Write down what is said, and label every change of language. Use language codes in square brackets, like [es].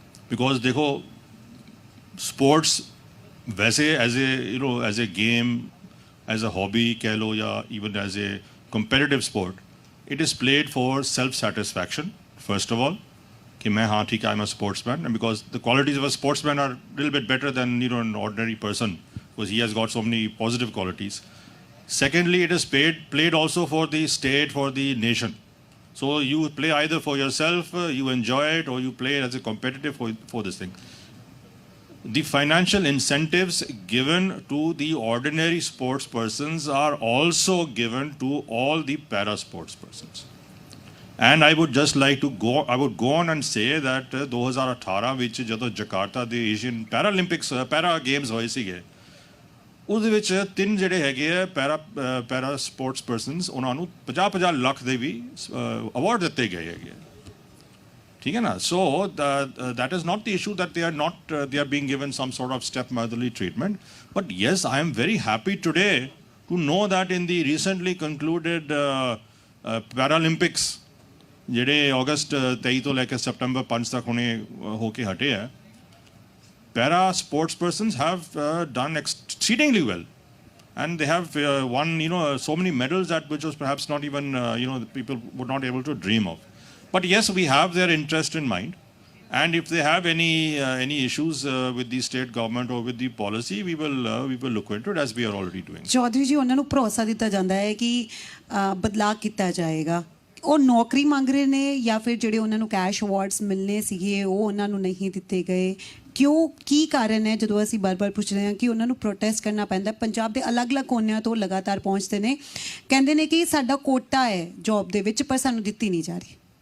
[en] because ਦੇਖੋ sports ਵੈਸੇ as a game, as a hobby [pa] ਕਹਿ ਲਓ, ਜਾਂ [en] even as a competitive sport, it is played for self satisfaction first of all, [hi] कि मैं हाँ ठीक है I am a sportsman, [en] and because the qualities of a sportsman are a little bit better than an ordinary person because he has got so many positive qualities. Secondly, it is played also for the state, for the nation. So you play either for yourself, you enjoy it, or you play it as a competitive for this thing. The financial incentives given to the ordinary sports persons are also given to all the para sports persons. And I would just like to go on and say that [pa] 2018 ਵਿੱਚ ਜਦੋਂ Jakarta ਦੇ Asian Paralympics ਪੈਰਾ games ਹੋਏ ਸੀਗੇ, ਉਹਦੇ ਵਿੱਚ 3 ਜਿਹੜੇ ਹੈਗੇ ਆ ਪੈਰਾ ਸਪੋਰਟਸ ਪਰਸਨਸ, ਉਹਨਾਂ ਨੂੰ 50 ਲੱਖ ਦੇ ਵੀ ਅਵਾਰਡ ਦਿੱਤੇ ਗਏ ਹੈਗੇ, ਠੀਕ ਹੈ ਨਾ। [en] so that is not the issue that they are being given some sort of stepmotherly treatment, but yes, I am very happy today to know that in the recently concluded Paralympics [pa] ਜਿਹੜੇ ਅਗਸਤ 23 ਤੋਂ ਲੈ ਕੇ September 5 ਤੱਕ ਹੁਣੇ ਹੋ ਕੇ ਹਟੇ ਆ, [en] Para sports persons have done exceedingly well, and they have won so many medals that which was perhaps not even people were not able to dream of. But yes, we have their interest in mind, and if they have any issues with the state government or with the policy, we will look into it, as we are already doing. [pa] Chaudhary ਜੀ, ਉਹਨਾਂ ਨੂੰ ਭਰੋਸਾ ਦਿੱਤਾ ਜਾਂਦਾ ਹੈ ਕਿ ਬਦਲਾਅ ਕੀਤਾ ਜਾਏਗਾ, ਉਹ ਨੌਕਰੀ ਮੰਗ ਰਹੇ ਨੇ ਜਾਂ ਫਿਰ ਜਿਹੜੇ ਉਹਨਾਂ ਨੂੰ ਕੈਸ਼ ਅਵਾਰਡਸ ਮਿਲਨੇ ਸੀਗੇ ਉਹ ਉਹਨਾਂ ਨੂੰ ਨਹੀਂ ਦਿੱਤੇ ਗਏ? ਕਿਉਂ, ਕੀ ਕਾਰਨ ਹੈ ਜਦੋਂ ਅਸੀਂ ਬਾਰ-ਬਾਰ ਪੁੱਛ ਰਹੇ ਹਾਂ ਕਿ ਉਹਨਾਂ ਨੂੰ ਪ੍ਰੋਟੈਸਟ ਕਰਨਾ ਪੈਂਦਾ? ਪੰਜਾਬ ਦੇ ਅਲੱਗ-ਅਲੱਗ ਕੋਨਿਆਂ ਤੋਂ ਲਗਾਤਾਰ ਪਹੁੰਚਦੇ ਨੇ, ਕਹਿੰਦੇ ਨੇ ਕਿ ਸਾਡਾ ਕੋਟਾ ਹੈ ਜੌਬ ਦੇ ਵਿੱਚ ਪਰ ਸਾਨੂੰ ਦਿੱਤੀ ਨਹੀਂ ਜਾ ਰਹੀ।